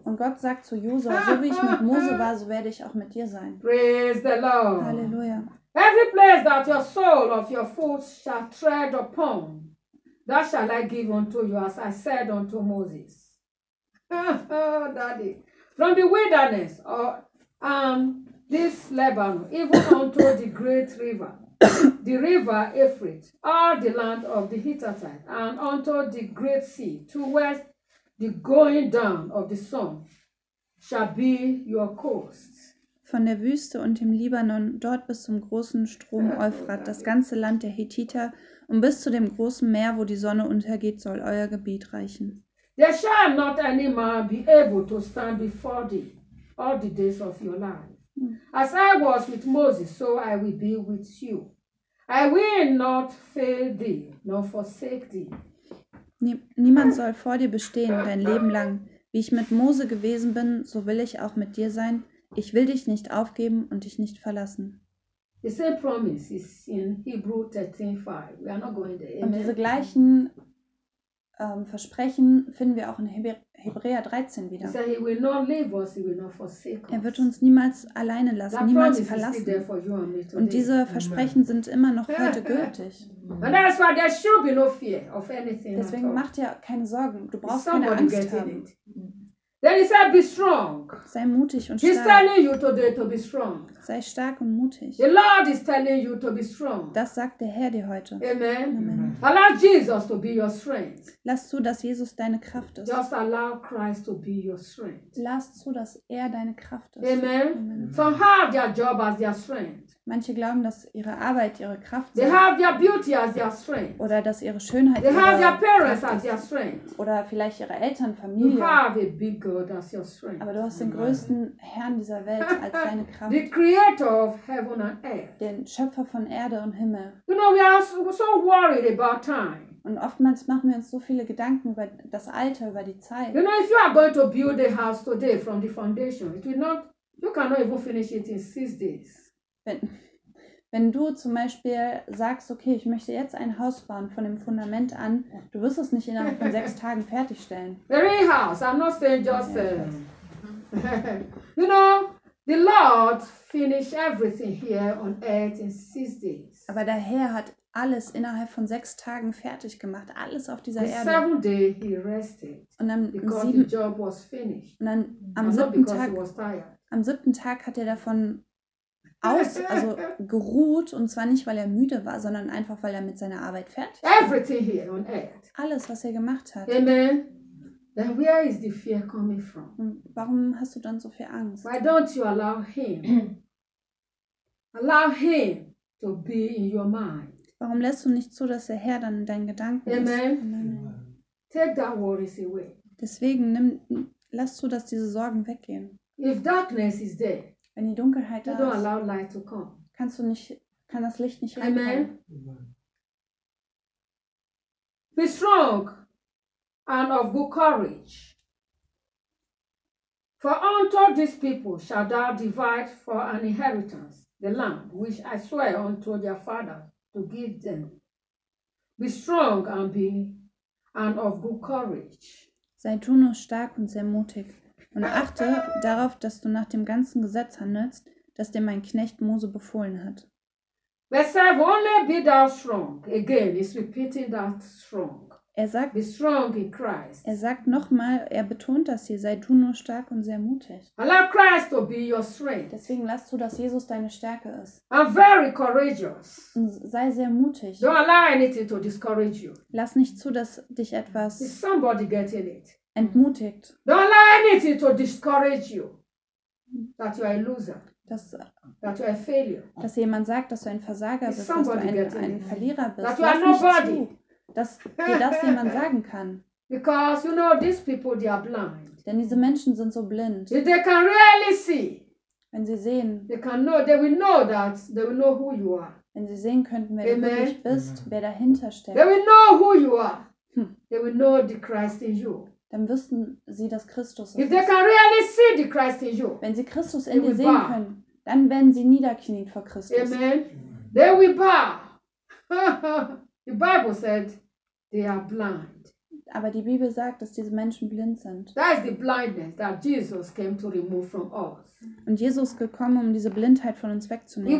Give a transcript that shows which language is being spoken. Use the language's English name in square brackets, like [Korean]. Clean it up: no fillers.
[German] Und Gott sagt zu Josua, so wie ich mit Mose war, so werde ich auch mit dir sein. [English] Praise the Lord. [German] Halleluja. [English] Every place that your soul of your foot shall tread upon, that shall I give unto you, as I said unto Moses. Daddy. From the wilderness or this Lebanon, even unto the great river, the river Euphrates, all the land of the Hittites, and unto the great sea, towards the going down of the sun, shall be your coast. [German] Von der Wüste und dem Libanon, dort bis zum großen Strom Euphrat, das ganze Land der Hethiter und bis zu dem großen Meer, wo die Sonne untergeht, soll euer Gebiet reichen. [English] There shall not any man be able to stand before thee all the days of your life. As I was with Moses, so I will be with you. I will not fail thee, nor forsake thee. [German] Niemand soll vor dir bestehen dein Leben lang. Wie ich mit Mose gewesen bin, so will ich auch mit dir sein. Ich will dich nicht aufgeben und dich nicht verlassen. [English] The same promise is in Hebrew 13:5. We are not going there. [German] Und diese gleichen Versprechen finden wir auch in Hebräer 13 wieder. [English] He said he will not leave us, he will not forsake us. [German] Er wird uns niemals alleine lassen, niemals verlassen. Und diese Versprechen sind immer noch heute gültig. [English] And that's why there should be no fear of anything. [German] Deswegen mach dir keine Sorgen, du brauchst keine Angst haben. [English] Then he said, be strong. [German] Sei mutig und [English] He's [German] stark. [English] He's telling you today to be strong. [German] Sei stark und mutig. [English] The Lord is telling you to be strong. [German] Das sagt der Herr dir heute. [English] Amen. Amen. Allow Jesus to be your strength. [German] Lass zu, dass Jesus deine Kraft ist. [English] Just allow Christ to be your strength. [German] Lass zu, dass er deine Kraft ist. [English] Amen. Amen. Some have their job as their strength. [German] Manche glauben, dass ihre Arbeit ihre Kraft [English] They have their beauty as their strength. [German] Oder dass ihre Schönheit [English] They [German] ihre [English] have their parents as their strength. [German] Oder vielleicht ihre Eltern, Familie. [English] You have a big God as your strength. [German] Aber du hast den größten Herrn dieser Welt als deine Kraft. [English] The creator of heaven and earth. [German] Den Schöpfer von Erde und Himmel. [English] You know, we are so worried about time. [German] Und oftmals machen wir uns so viele Gedanken über das Alter, über die Zeit. [English] You know, if you are going to build a house today from the foundation, it will not, you cannot even finish it in 6 days. [German] Wenn du zum Beispiel sagst, okay, ich möchte jetzt ein Haus bauen von dem Fundament an, du wirst es nicht innerhalb von 6 Tagen fertigstellen. [English] The real house, I'm not saying just You know, the Lord finished everything here on earth in 6 days. [German] Aber der Herr hat alles innerhalb von 6 Tagen fertig gemacht, alles auf dieser [English] the [German] Erde. [English] The seventh day he rested. [German] Und dann [English] the job was finished. [German] Und dann am siebten Tag. Am siebten Tag hat er davon also geruht, und zwar nicht, weil er müde war, sondern einfach, weil er mit seiner Arbeit fertig war. [English] Everything here on earth. [German] Alles, was er gemacht hat. [English] Amen. Then where is the fear coming from? [German] Warum hast du dann so viel Angst? [English] Why don't you allow him? Allow him to be in your mind. [German] Warum lässt du nicht zu, dass der Herr dann in deinen Gedanken [English] Amen. [German] Ist? [English] Amen. Take that worries away. [German] Deswegen lass zu, dass diese Sorgen weggehen. [English] If darkness is there, [German] wenn die Dunkelheit da ist, [English] don't allow light to come. [German] Kannst du nicht, kann das Licht nicht reinkommen. [English] Amen. Be strong and of good courage. For unto these people shall thou divide for an inheritance the lamb, which I swear unto their father to give them. Be strong and of good courage. [German] Sei du nur stark und sehr mutig. Und achte darauf, dass du nach dem ganzen Gesetz handelst, das dir mein Knecht Mose befohlen hat. Er sagt nochmal, er betont das hier, sei du nur stark und sehr mutig. [English] Allow Christ to be your strength. [German] Deswegen lass zu, dass Jesus deine Stärke ist. [English] I'm very courageous. [German] Und sei sehr mutig. [English] Don't allow anything to discourage you. [German] Lass nicht zu, dass dich etwas [English] is somebody getting it? [German] Entmutigt. [English] Don't allow anything to discourage you. That you are a loser. That you are a failure. [German] Dass jemand sagt, dass du ein Versager bist, dass du ein Verlierer bist. [English] That you are nobody. [German] Dass dir das jemand sagen kann. [English] Because you know these people, they are blind. [German] Denn diese Menschen sind so blind. [English] If they can really see. [German] Wenn sie sehen. [English] They can know. They will know that. They will know who you are. [German] Wenn sie sehen könnten, wer Amen. Du wirklich bist, Amen. Wer dahinter steckt. [English] They will know who you are. They will know the Christ in you. [German] Dann wüssten sie, dass Christus ist. [English] If they can really see the Christ in you. [German] Wenn sie Christus in dir sehen können, dann werden sie niederknien vor Christus. [English] Amen. They will bow. The Bible said they are blind. [German] Aber die Bibel sagt, dass diese Menschen blind sind. [English] That is the blindness that Jesus came to remove from us. [German] Und Jesus gekommen, um diese Blindheit von uns wegzunehmen.